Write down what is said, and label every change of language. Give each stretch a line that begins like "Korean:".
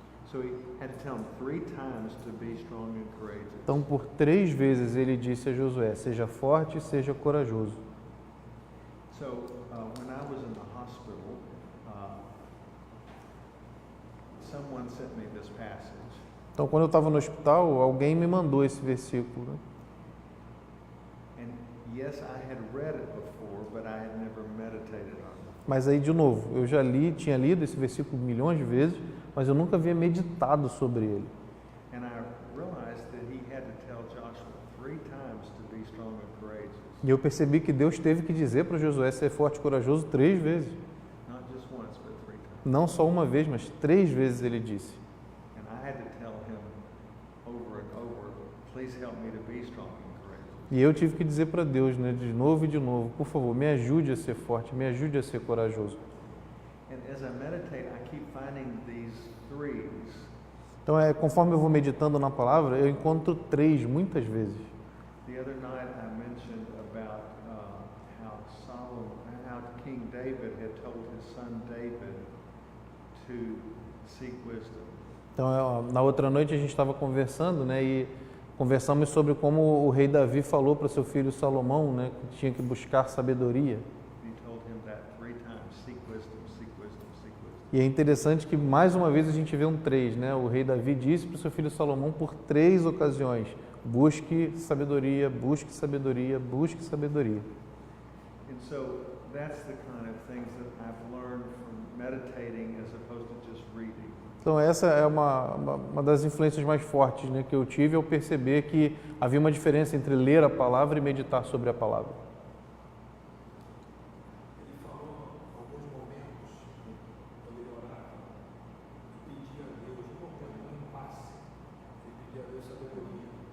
English: So he had to tell him 3 times to be strong and courageous.
Portuguese: Então, por 3 vezes ele disse a Josué, seja forte e seja corajoso.
English: So when I was in the hospital, someone sent me this passage.
Portuguese: Então, quando eu estava no hospital, alguém me mandou esse versículo, né?
English: And yes, I had read it before, but I had never meditated on it.
Portuguese: Mas aí, de novo, eu já tinha lido esse versículo milhões de vezes, mas eu nunca havia meditado sobre ele.
English: And I realized that he had to tell Joshua 3 times to be strong and courageous,
Portuguese: E eu percebi que Deus teve que dizer para Josué ser forte e corajoso 3 vezes.
English: not just once, but 3 times.
Portuguese: Não só uma vez, mas 3 vezes ele disse.
English: And I had to tell him over and over, please help me to be strong and courageous.
Portuguese: E eu tive que dizer para Deus, né, de novo e de novo, por favor, me ajude a ser forte, me ajude a ser corajoso.
English: And as I meditate, I keep finding these 3s.
Portuguese: Então, conforme eu vou meditando na palavra, eu encontro 3 muitas vezes.
English: The other night I mentioned about how King David had told his son David to seek wisdom.
Portuguese: Então, na outra noite a gente estava conversando, né, e conversamos sobre como o rei Davi falou para seu filho Salomão, né, que tinha que buscar sabedoria.
English: He told him that 3 times, seek wisdom, seek wisdom, seek wisdom.
Portuguese: E é interessante que mais uma vez a gente vê um 3, né? O rei Davi disse para o seu filho Salomão por 3 ocasiões: busque sabedoria, busque sabedoria, busque sabedoria.
English: And so that's the kind of things that I've learned from meditating as opposed to just reading.
Portuguese: Então essa é uma das influências mais fortes, né, que eu tive ao perceber que havia uma diferença entre ler a palavra e meditar sobre a palavra. Ele falou alguns momentos, quando ele orava, e pedia a Deus, um momento de impasse, ele pedia a Deus sabedoria.